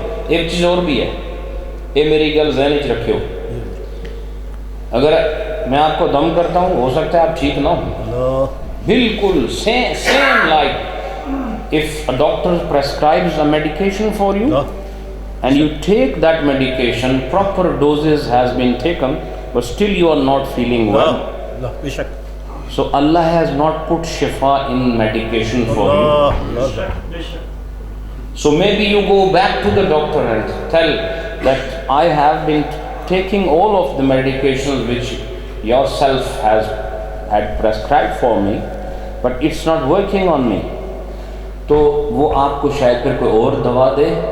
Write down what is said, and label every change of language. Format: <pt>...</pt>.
<ur>ایک چیز اور بھی ہے، یہ</ur> <pa>میری گل ذہن وچ رکھیو،</pa> <ur>اگر میں آپ کو دم کرتا ہوں ہو سکتا ہے آپ ٹھیک نہ ہوں،</ur> <en>بالکل same like if a doctor prescribes a medication for you and you take that medication, proper doses has been taken, but still you are not feeling well.</en> <ur>بے شک</ur> <en>So Allah has not put shifa in medication for you. So maybe you go back to the doctor and tell that I have been taking all of the medications which yourself had prescribed for me, but it's not working on me.</en> <ur>تو وہ آپ کو شاید پھر کوئی اور دوا دے.</ur>